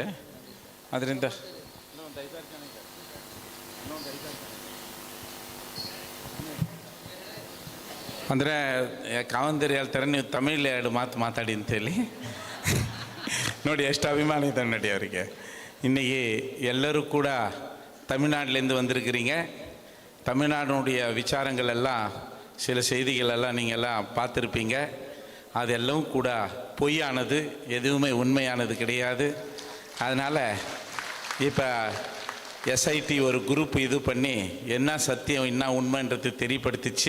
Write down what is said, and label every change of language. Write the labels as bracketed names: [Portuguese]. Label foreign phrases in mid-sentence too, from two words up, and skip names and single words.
[Kannada] ಅದರಿಂದ ಅಂದರೆ ಕಾವಂದೇರು ಹೇಳ್ತಾರೆ ನೀವು ತಮಿಳ್ 2 ಮಾತು ಮಾತಾಡಿ ಅಂತೇಳಿ. ನೋಡಿ ಎಷ್ಟು ಅಭಿಮಾನ ಇದೆ ನೋಡಿ ಅವರಿಗೆ. [Tamil] இன்னைக்கு எல்லோரும் கூட தமிழ்நாட்டிலேருந்து வந்திருக்கிறீங்க. தமிழ்நாடுடைய விசாரங்கள் எல்லாம், சில செய்திகள் எல்லாம் நீங்கள் எல்லாம் பார்த்துருப்பீங்க. அதெல்லாம் கூட பொய்யானது, எதுவுமே உண்மையானது கிடையாது. அதனால் இப்போ எஸ்ஐடி ஒரு குரூப் இது பண்ணி என்ன சத்தியம் என்ன உண்மைன்றது தெரியப்படுத்திச்சு.